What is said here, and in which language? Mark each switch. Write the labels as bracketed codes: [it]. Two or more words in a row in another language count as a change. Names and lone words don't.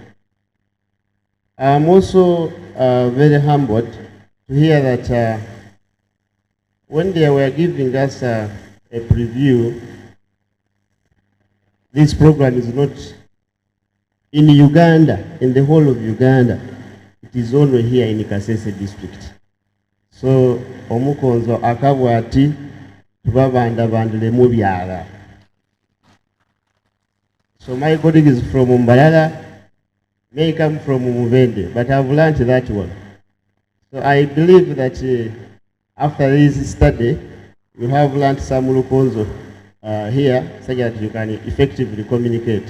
[en] I'm also very humbled to hear that when they were giving us a preview, this program is not in Uganda, in the whole of Uganda. It is only here in Kasese district. [koo] So, omukonzo akabwati tubabandabandile mu byala. [en] So my colleague is from Mbalala, may come from Muvende, but I've learned that one. So I believe that after this study, you have learned some Lukonzo here, so that you can effectively communicate.